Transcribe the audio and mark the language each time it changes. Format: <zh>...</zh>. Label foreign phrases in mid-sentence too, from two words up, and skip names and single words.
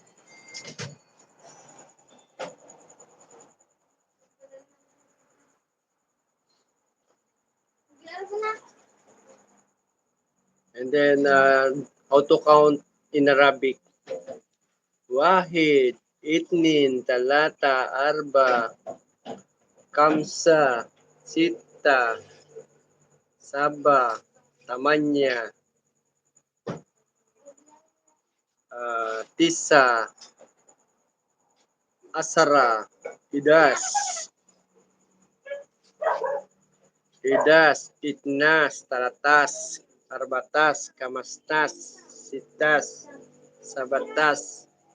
<en>And then how to count in Arabic.</en> <ar>Wahid, اثنين، ثلاثة، أربعة، خمسة، ستة، سبعة، ثمانية, تسعة، عشرة، إحداشر، إحداشر، اتناشر، تلاتاشر، أربعتاشر، خمستاشر، ستاشر، سبعتاشر,</ar>